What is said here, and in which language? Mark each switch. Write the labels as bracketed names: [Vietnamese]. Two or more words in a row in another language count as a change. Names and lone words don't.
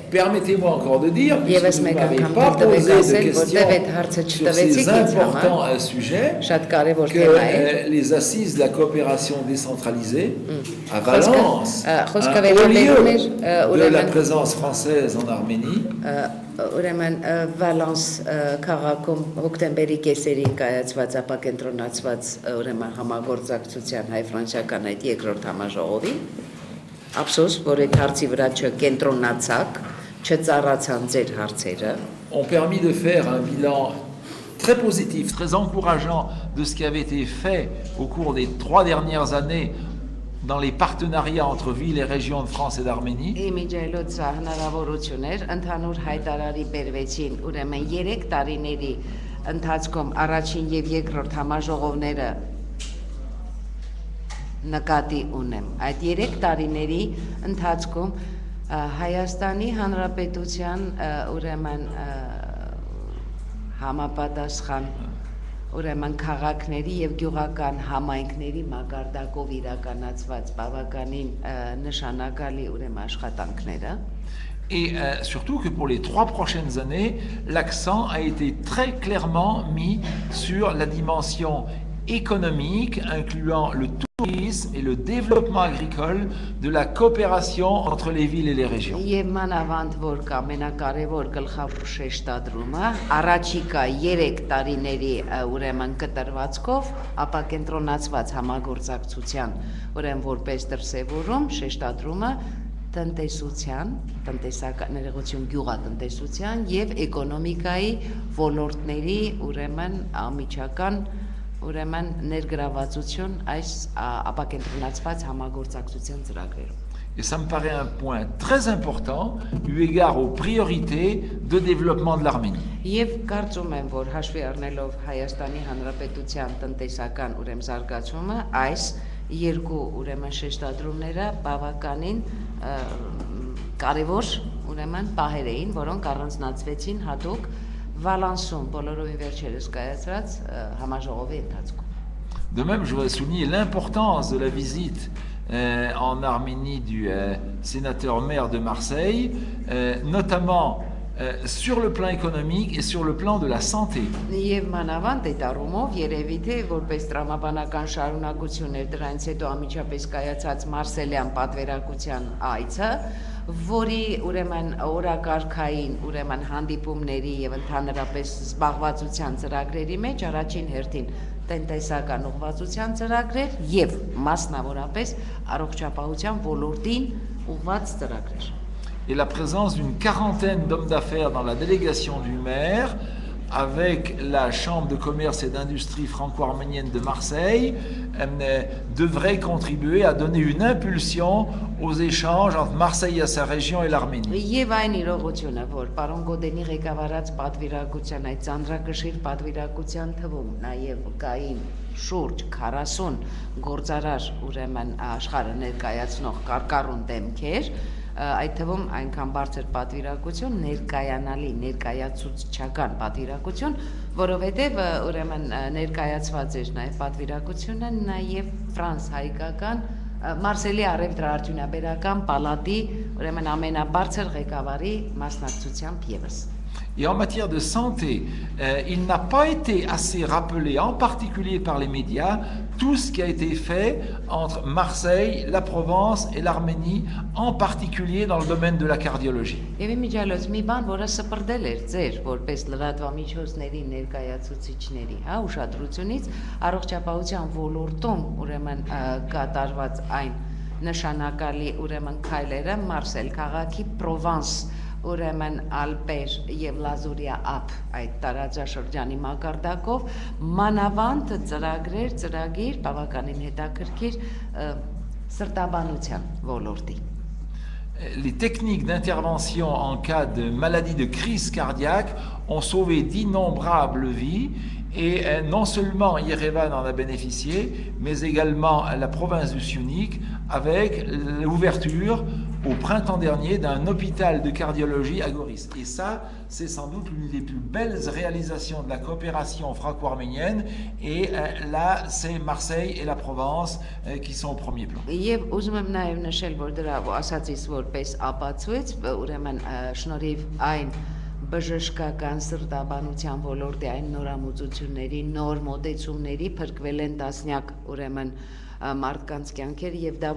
[French] Permettez-moi encore de dire, puisque vous n'avez pas posé de questions sur ces importants sujets, que les assises de la coopération décentralisée à Valence, au lieu de la présence française en Arménie, [Armenian] Valence քաղաքում հոկտեմբերի կեսերին կայացված ապակենտրոնացված ուրեմն համագործակցության հայ-ֆրանսիական այդ երկրորդ համաժողովի ափսոս որ այդ հարցի վրա չկենտրոնացաք չծառացան ձեր հարցերը [French] ont permis de faire un bilan très positif, très encourageant de ce qui avait été fait au cours des 3 dernières années dans les partenariats entre villes et régions de France et d'Arménie. [Armenian] Իմիջայլոց հնարավորություններ ընդհանուր հայտարարի բերվեցին ուրեմն 3 տարիների ընթացքում առաջին եւ երկրորդ համաժողովները նկատի ունեմ այդ 3 տարիների ընթացքում Հայաստանի Հանրապետության ուրեմն համապատասխան ուրեմն քաղաքների եւ գյուղական համայնքների մակարդակով իրականացված բավականին նշանակալի ուրեմն աշխատանքները [French] Et surtout que pour les 3 prochaines années, l'accent a été très clairement mis sur la dimension économique, incluant le tourisme et le développement agricole de la coopération entre les villes et les régions. [Armenian] Եվ մանավանդ որ կամենակարևոր գլխավոր շեշտադրումը առաջիկա 3 տարիների ուրեմն կտրվածքով ապակենտրոնացված համագործակցության ուրեմն որպես դրսևորում շեշտադրումը տնտեսության, տնտեսական ներողություն գյուղատնտեսության եւ էկոնոմիկայի ոլորտների ուրեմն ամիջական ուրեմն ներգրավվածություն այս ապակենտրոնացված համագործակցության ծրագրերում [French] Et ça me paraît un point très important eu égard aux priorités de développement de l'Arménie. [Armenian] Եվ կարծում եմ, որ հաշվի առնելով Հայաստանի Հանրապետության տնտեսական ուրեմն զարգացումը, այս երկու ուրեմն շեշտադրումները բավականին կարևոր ուրեմն պահեր էին, որոնք առանձնացվեցին հատուկ Վալանսում բոլորովին վերջերս կայացած համաժողովի ընթացքում։ [French] De même, je voudrais souligner l'importance de la visite en Arménie du sénateur maire de Marseille, notamment sur le plan économique et sur le plan de la santé. [Armenian] Եվ մանավանդ այդ առումով երևի թե որպես տրամաբանական շարունակություն էր դրանից հետո անմիջապես կայացած Մարսելյան պատվերակության այցը, որի ուրեմն օրակարգային ուրեմն հանդիպումների եւ ընդհանրապես զբաղվածության ծրագրերի մեջ առաջին հերթին տնտեսական ուղղվածության ծրագրեր եւ մասնավորապես առողջապահության ոլորտին ուղղված ծրագրեր։ [French] Et la présence d'une quarantaine d'hommes d'affaires dans la délégation du maire, avec la Chambre de commerce et d'industrie franco-arménienne de Marseille, devrait contribuer à donner une impulsion aux échanges entre Marseille et sa région et l'Arménie. [Armenian] Եվ այն իրողությունը, որ պարոն Գոդենի ղեկավարած պատվիրակության այդ ծանրակշիռ պատվիրակության թվում նաև կային շուրջ 40 գործարար ուրեմն աշխարհը ներկայացնող կարկառուն դեմքեր, այդ թվում այնքան բարձր պատվիրակություն, ներկայանալի, ներկայացուցչական պատվիրակություն, որովհետև ուրեմն ներկայացված էր նաև պատվիրակությունը նաև ֆրանս-հայկական Մարսելի առևտրաարդյունաբերական պալատի ուրեմն ամենաբարձր ղեկավարի մասնակցությամբ ևս։ [French] Et en matière de santé, il n'a pas été assez rappelé, en particulier par les médias, tout ce qui a été fait entre Marseille, la Provence et l'Arménie, en particulier dans le domaine de la cardiologie. [Armenian] Եվ իմիջիալոց մի բան, որը սպրդել էր ձեր, որպես լրատվամիջոցների ներկայացուցիչների, ուշադրությունից առողջապահության ոլորտում ուրեմն կատարված այն նշանակալի ուրեմն քայլերը Մարսել քաղաքի Պրովանս ուրեմն ալպեր եւ լազուրիա ափ այդ տարածաշրջանի մակարդակով մանավանդ ծրագիր բավականին հետաքրքիր սրտաբանության ոլորտի [French] Les techniques d'intervention en cas de maladie de crise cardiaque ont sauvé d'innombrables vies et non seulement Yerevan en a bénéficié, mais également la province du Syunik avec l'ouverture au printemps dernier d'un hôpital de cardiologie à Goris. Et ça, c'est sans doute l'une des plus belles réalisations de la coopération franco-arménienne. Et là, c'est Marseille et la Provence qui sont au premier plan. [Armenian] Եվ ուզում եմ նաև նշել, որ դրա ասածից որպես ապացույց, ուրեմն շնորհիվ այն բժշկական սրտաբանության ոլորտի այն նորամուծությունների, նոր մոտեցումների փրկվել են տասնյակ ուրեմն մարդկանց կյանքեր եւ դա